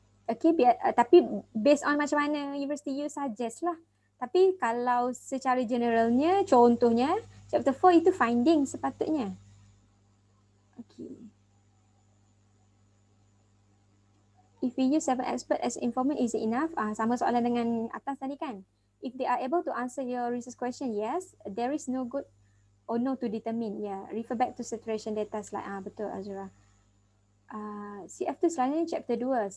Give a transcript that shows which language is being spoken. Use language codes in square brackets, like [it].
[ms] Okay, tapi [en] based on [ms] macam mana university [en] you suggest [ms] lah. Tapi kalau secara generalnya, contohnya chapter 4 itu finding sepatutnya. Okay. [en] If we use 7 expert as informant, is it enough? [ms] Sama soalan dengan atas tadi kan. [en] If they are able to answer your research question, yes. There is no good or no to determine. Yeah, refer back to saturation data slide. [ms] Betul Azura. CF tu selalunya chapter 2.